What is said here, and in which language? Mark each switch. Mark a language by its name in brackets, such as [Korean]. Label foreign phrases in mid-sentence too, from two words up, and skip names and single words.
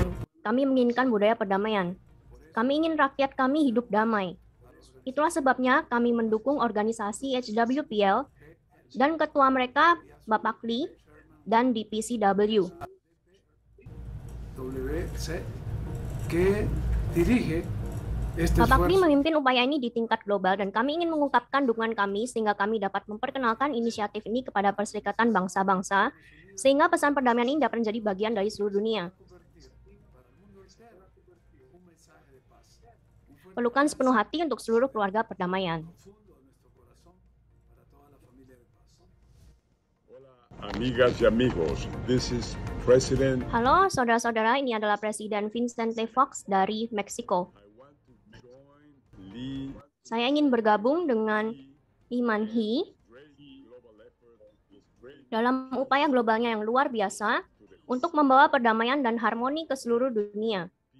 [Indonesian] Kami menginginkan budaya perdamaian. Kami ingin rakyat kami hidup damai. Itulah sebabnya kami mendukung organisasi HWPL dan ketua mereka, Bapak Lee, dan DPCW. WC, [Spanish] que dirige este [Indonesian] Bapak Lee [Spanish] esfuerzo. [Indonesian] memimpin upaya ini di tingkat global dan kami ingin mengungkapkan dukungan kami sehingga kami dapat memperkenalkan inisiatif ini kepada Perserikatan Bangsa-Bangsa sehingga pesan perdamaian ini dapat menjadi bagian dari seluruh dunia. Pelukan sepenuh hati untuk seluruh keluarga perdamaian. [Spanish] Amigas y amigos, [English] this is President. [Indonesian] Halo saudara-saudara, ini adalah Presiden Vicente Fox dari Meksiko. Lee Saya ingin bergabung dengan Iman Hee dalam upaya globalnya yang luar biasa untuk membawa perdamaian dan harmoni ke seluruh dunia.